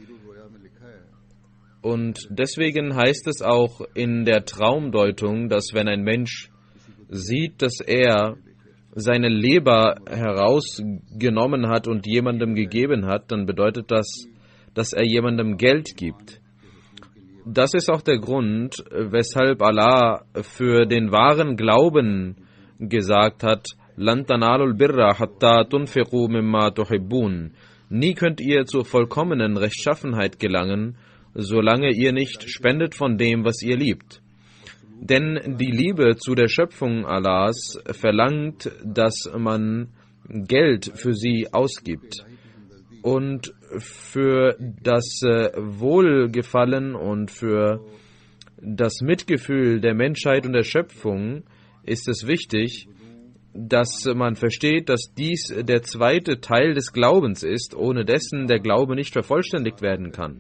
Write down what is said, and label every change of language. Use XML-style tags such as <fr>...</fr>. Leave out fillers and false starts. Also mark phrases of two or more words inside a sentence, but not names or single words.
<de>Und deswegen heißt es auch in der Traumdeutung, dass wenn ein Mensch sieht, dass er seine Leber herausgenommen hat und jemandem gegeben hat, dann bedeutet das, dass er jemandem Geld gibt. Das ist auch der Grund, weshalb Allah für den wahren Glauben gesagt hat,</de> <ar>لن تنالوا البر حتى تنفقوا مما تحبون.</ar> <de>Nie könnt ihr zur vollkommenen Rechtschaffenheit gelangen, solange ihr nicht spendet von dem, was ihr liebt. Denn die Liebe zu der Schöpfung Allahs verlangt, dass man Geld für sie ausgibt. Und für das Wohlgefallen und für das Mitgefühl der Menschheit und der Schöpfung ist es wichtig, dass man versteht, dass dies der zweite Teil des Glaubens ist, ohne dessen der Glaube nicht vervollständigt werden kann.</de>